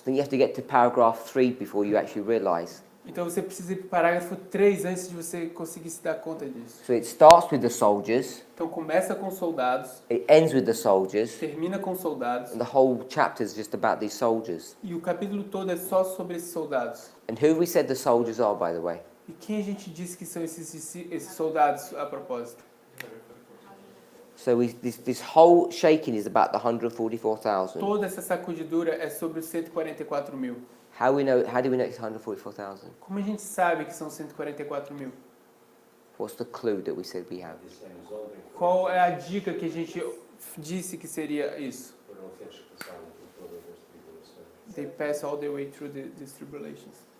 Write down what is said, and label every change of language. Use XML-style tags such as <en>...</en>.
<en>I think you have to get to paragraph 3 before you actually realize.</en> <pt>Então você precisa ir para o parágrafo 3 antes de você conseguir se dar conta disso.</pt> <en>So it starts with the soldiers,</en> <pt>Então começa com soldados,</pt> <en>it ends with the soldiers,</en> <pt>termina com soldados,</pt> <en>and the whole chapter is just about these soldiers.</en> <pt>e o capítulo todo é só sobre esses soldados.</pt> <en>And who we said the soldiers are, by the way?</en> <pt>E quem a gente disse que são esses soldados a propósito?</pt> <en>So this whole shaking is about the 144,000.</en> <pt>Toda essa sacudidura é sobre os 144 mil.</pt> <en>How do we know it's 144,000?</en> <pt>Como a gente sabe que são 144 mil?</pt> <en>What's the clue that we said we have?</en> <pt>Dissemos ontem que Qual é a dica que a gente disse que seria isso? foram aqueles que passaram por todas as tribulações.</pt> <en>They pass all the way through these tribulations.</en>